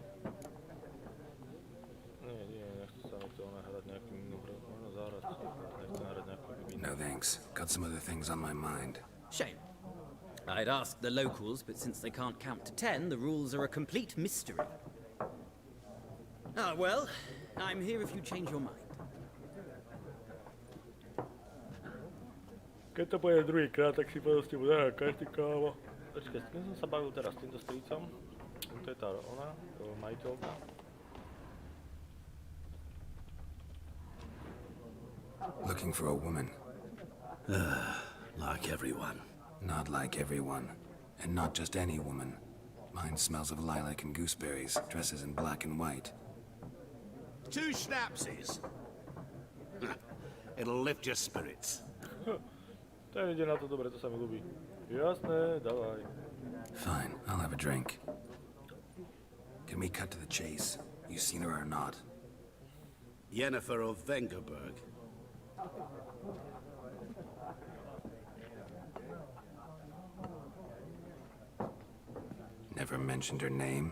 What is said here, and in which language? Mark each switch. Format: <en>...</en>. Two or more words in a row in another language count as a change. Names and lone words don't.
<en>No thanks. Got some other things on my mind. Shame. I'd ask the locals, but since they can't count to 10, the rules are a complete mystery. Ah, well, I'm here if you change your mind.</en> <sk>Keď to bude druhýkrát, tak si proste bude každý kávo. Počkaj, s kým som sa bavil teraz? S týmto strýcom? To je tá ona, majiteľka.</sk> <en>Looking for a woman. Like everyone. Not like everyone. And not just any woman. Mine smells of lilac and gooseberries, dresses in black and white. 2 schnapsies. It'll lift your spirits.</en> <sk>Ten ide na to dobre, to sa mi ľúbi. Jasné, davaj.</sk> <en>Fine, I'll have a drink. Can we cut to the chase? You seen her or not? Yennefer of Vengerberg. Never mentioned her name.</en>